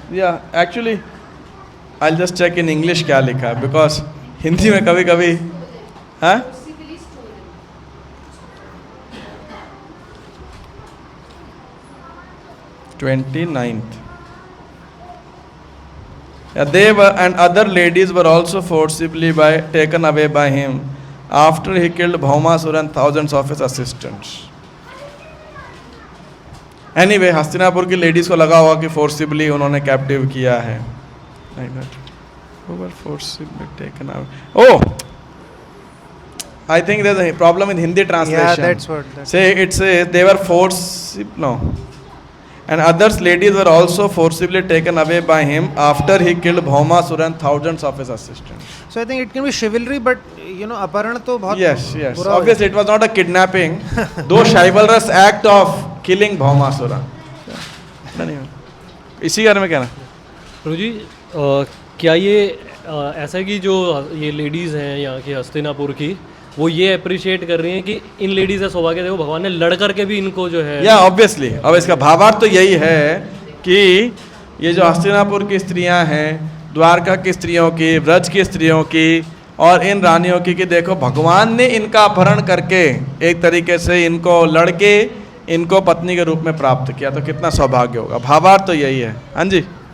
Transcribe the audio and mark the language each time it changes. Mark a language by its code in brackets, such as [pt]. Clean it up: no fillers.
[en] या actually I just check in English [hi] क्या लिखा है, [en] because [hi] हिंदी में कभी कभी है [en] 29th. They were, and other ladies were also forcibly taken away by him after he killed Bhaumasura and thousands of his assistants. [hi] Anyway, Hastinapur की ladies को लगा हुआ कि फोर्सिबली उन्होंने कैप्टिव किया है। [en] Who were forcibly taken away? Oh, I think there's a problem in Hindi translation. Yeah, that's what. Say it says they were forcibly. No. And others ladies were also forcibly taken away by him after he killed Bhaumasura and thousands of his assistants. So I think it can be chivalry, but you know, [hi] अपहरण तो बहुत [en] Yes, yes. [hi] बुरा हो [en] Obviously, it was not a kidnapping, though chivalrous act of killing Bhaumasura. [hi] नहीं, इसी बारे में कहना. प्रभु जी क्या ये ऐसा है कि जो ये लेडीज़ हैं यहाँ की हस्तिनापुर की, वो ये अप्रिशिएट कर रही हैं कि इन लेडीज़ का सौभाग्य देखो भगवान ने लड़ करके भी इनको जो है या ऑब्वियसली, अब इसका भावार्थ तो यही है कि ये जो हस्तिनापुर की स्त्रियां हैं, द्वारका की स्त्रियों की, व्रज की स्त्रियों की और इन रानियों की, कि देखो भगवान ने इनका अपहरण करके एक तरीके से इनको लड़के इनको पत्नी के रूप में प्राप्त किया, तो कितना सौभाग्य होगा. भावार्थ तो यही है. हाँ जी.